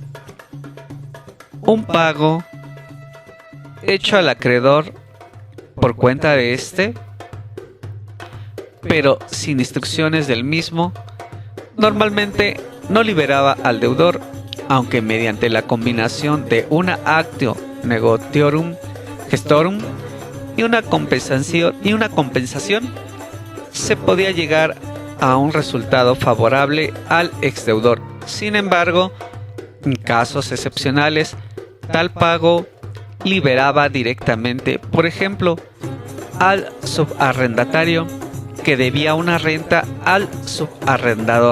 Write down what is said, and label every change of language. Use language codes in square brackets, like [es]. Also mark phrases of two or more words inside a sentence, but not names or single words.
[es] Un pago hecho al acreedor por cuenta de éste, pero sin instrucciones del mismo, normalmente no liberaba al deudor, aunque mediante la combinación de una [la] actio negotiorum gestorum [es] y una compensación se podía llegar a un resultado favorable al exdeudor. Sin embargo, en casos excepcionales, tal pago liberaba directamente, por ejemplo, al subarrendatario que debía una renta al subarrendador.